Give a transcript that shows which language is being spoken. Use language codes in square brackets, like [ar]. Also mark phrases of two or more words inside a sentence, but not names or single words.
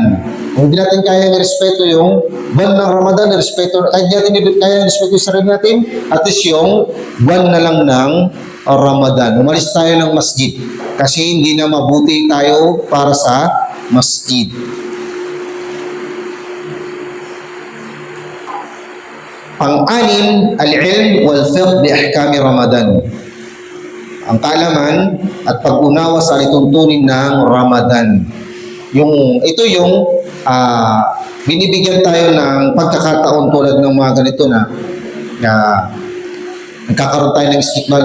[tl] Kung hindi natin kaya respeto yung buwan ng Ramadan, respeto, kahit hindi natin kaya respeto yung sarili natin, [en] at least [tl] yung buwan na lang ng Ramadan. Umalis tayo ng masjid kasi hindi na mabuti tayo para sa masjid. Pang-anim, [ar] العلم والفقه بأحكام رمضان. [tl] Ang kaalaman at pag-unawa sa lituntunin ng Ramadan. Ito yung binibigyan tayo ng pagkakataon tulad ng mga ganito na nagkakaroon tayo ng Istiqbal